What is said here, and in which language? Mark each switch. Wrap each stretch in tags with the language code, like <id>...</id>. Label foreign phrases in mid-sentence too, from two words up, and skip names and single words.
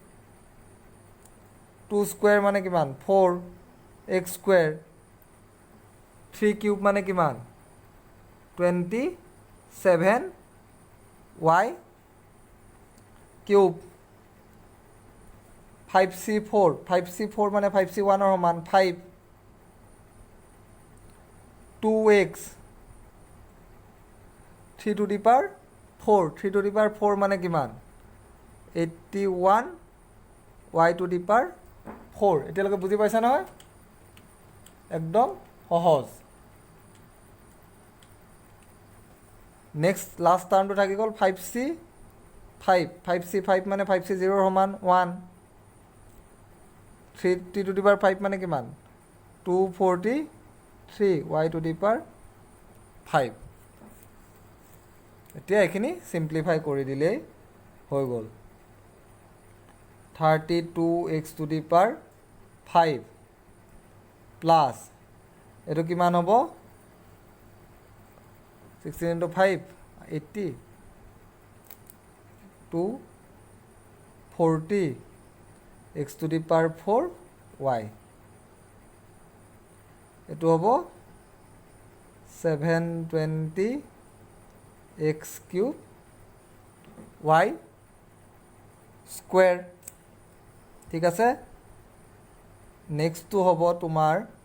<as>2 স্কুৱেৰ মানে কিমান 4x স্কুৱেৰ 3 কিউব মানে কিমান 27y কিউব 5c4 মানে 5c1 সমান 5 2x 3</as> <en>to the power</en> <as>4 3</as> <en>to the power</en> <as>4 মানে কিমান 81 y</as> <en>to the power</en> <as>4 এতিয়ালৈকে বুজি পাইছা নহয় একদম সহজ</as> <en>next last</en> <as>টাৰ্মটো থাকি গ'ল 5c5 মানে 5c0 সমান 1 3</as> <en>to the power</en> <as>5 মানে কিমান 243 y</as> <en>to the power</en> <as>5 এতিয়া এইখিনি চিম্প্লিফাই কৰি দিলেই হৈ গ'ল 32x</as> <en>to the power 5 plus</en> <as>এইটো কিমান হ'ব 16 into 5 80</as> <en>240 x to the power 4 y</en> <as>এইটো হ'ব 720</as> <en>x cube y square</en> <as>ঠিক আছে নেক্সটটো হ'ব তোমাৰ</as>